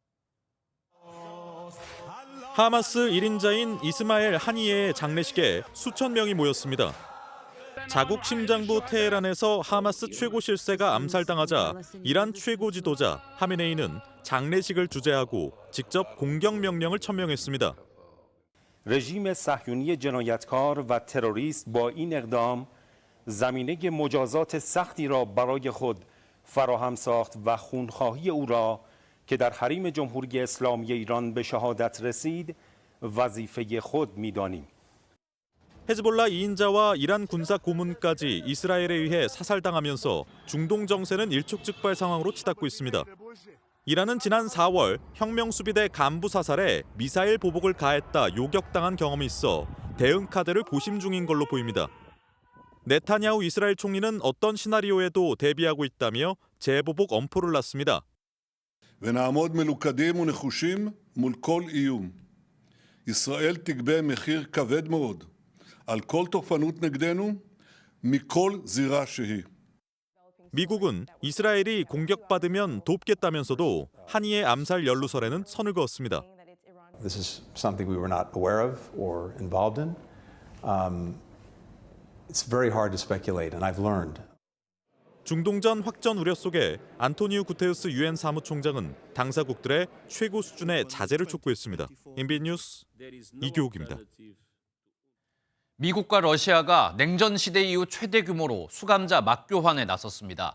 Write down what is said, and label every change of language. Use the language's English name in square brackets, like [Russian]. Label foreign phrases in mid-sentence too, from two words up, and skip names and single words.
[Korean] 하마스 1인자인 이스마엘 하니예의 장례식에 수천 명이 모였습니다. 자국 심장부 테헤란에서 하마스 최고 실세가 암살당하자 이란 최고 지도자 하메네이는 장례식을 주재하고 직접 공격 명령을 천명했습니다. [Persian] رژیم صهیونی جنایتکار و تروریست با این اقدام زمینه مجازات سختی را برای خود فراهم ساخت و خونخواهی او را که در حریم جمهوری اسلامی ایران به شهادت رسید وظیفه خود می‌دانیم. [Korean] 헤즈볼라 2인자와 이란 군사 고문까지 이스라엘에 의해 사살당하면서 중동 정세는 일촉즉발 상황으로 치닫고 있습니다. 이란은 지난 4월 혁명수비대 간부 사살에 미사일 보복을 가했다 요격당한 경험이 있어 대응 카드를 고심 중인 걸로 보입니다. 네타냐후 이스라엘 총리는 어떤 시나리오에도 대비하고 있다며 재보복 엄포를 놨습니다. [Hebrew] ונעמוד מלוכדים ונחושים מול כל איום. ישראל תגבה מחיר כבד מאוד על כל תוקפנות נגדנו מכל זירה שהיא. [Korean] 미국은 이스라엘이 공격받으면 돕겠다면서도 하니의 암살 연루설에는 선을 그었습니다. [English] This is something we were not aware of or involved in. It's very hard to speculate, and I've learned. [Korean] 중동전 확전 우려 속에 안토니우 구테우스 유엔 사무총장은 당사국들의 최고 수준의 자제를 촉구했습니다. MBN 뉴스 이규옥입니다. 미국과 러시아가 냉전 시대 이후 최대 규모로 수감자 맞교환에 나섰습니다.